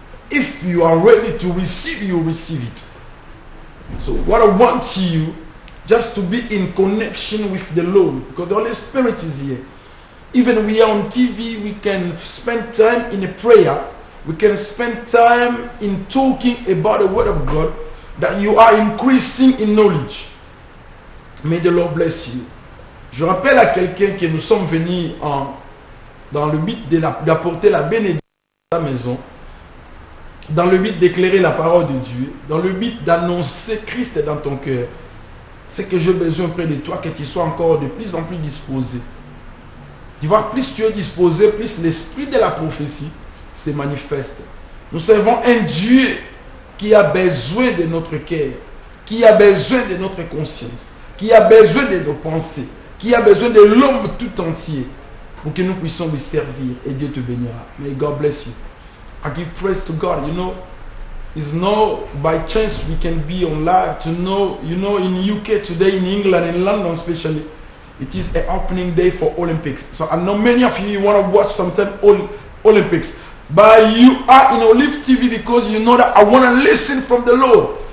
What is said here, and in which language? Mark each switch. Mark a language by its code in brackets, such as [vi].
[en] If you are ready to receive, you receive it. So what I want you, just to be in connection with the Lord, because the Holy Spirit is here. Even we are on TV, we can spend time in a prayer. We can spend time in talking about the Word of God, that you are increasing in knowledge. May the Lord bless you. [fr] Je rappelle à quelqu'un que nous sommes venus dans le but d'apporter la bénédiction à la maison, dans le but d'éclairer la parole de Dieu, dans le but d'annoncer Christ dans ton cœur. C'est que j'ai besoin près de toi que tu sois encore de plus en plus disposé. Tu vois, plus tu es disposé, plus l'esprit de la prophétie se manifeste. Nous servons un Dieu qui a besoin de notre cœur, qui a besoin de notre conscience, qui a besoin de nos pensées, qui a besoin de l'homme tout entier pour que nous puissions lui servir, et Dieu te bénira. [en] May God bless you. I give praise to God. You know, it's not by chance we can be on live to know, you know, in UK today, in England, in London especially, it is an opening day for Olympics. So I know many of you want to watch sometime Olympics, but you are in Olive TV because you know that I want to listen from the Lord.